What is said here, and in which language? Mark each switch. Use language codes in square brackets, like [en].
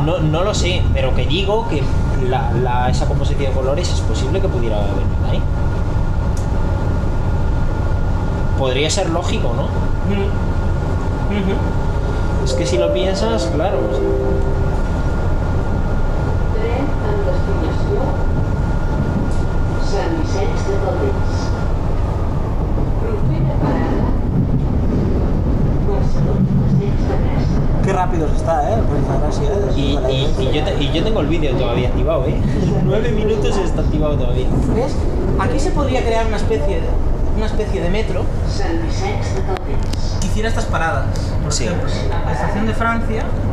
[es] No lo sé, pero que digo que esa composición de colores es posible que pudiera venir de ahí. Podría ser lógico, ¿no? Es que si lo piensas, claro. [ca] Tren amb destinació Sant Vicenç de Calders. Propera parada Barcelona Passeig de Gràcia. [es] Qué rápido está, pues gracias. Y yo tengo el vídeo todavía activado, 9 minutos y está activado todavía. ¿Ves? Aquí se podría crear una especie de metro [ca] Sant Vicenç de Calders. [es] que hiciera estas paradas. Por Sí. ejemplo, la estación de Francia,